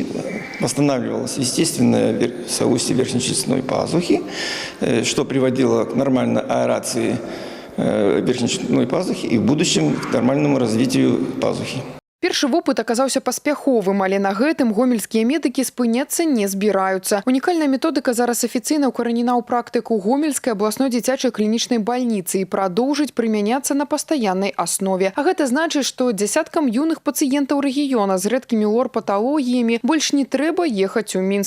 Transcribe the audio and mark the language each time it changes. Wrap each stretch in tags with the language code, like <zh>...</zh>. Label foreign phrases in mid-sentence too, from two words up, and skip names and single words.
<ru>Восстанавливалось естественное соустье верхнечелюстной пазухи, что приводило к нормальной аэрации верхнечелюстной пазухи и в будущем к нормальному развитию пазухи.</ru> <be>Першы вопыт аказаўся паспяховым, але на гэтым гомельскія медыкі спыняцца не збіраюцца. Унікальная методыка зараз афіцыйна ўкаранена ў практыку Гомельскай абласной дзіцячай клінічнай бальніцы і прадоўжыць прымяняцца на пастаяннай аснове. А гэта значыць, што дзясяткам юных пацыентаў рэгіёна з рэдкімі лор-паталогіямі больш не трэба ехаць у Мінск.</be>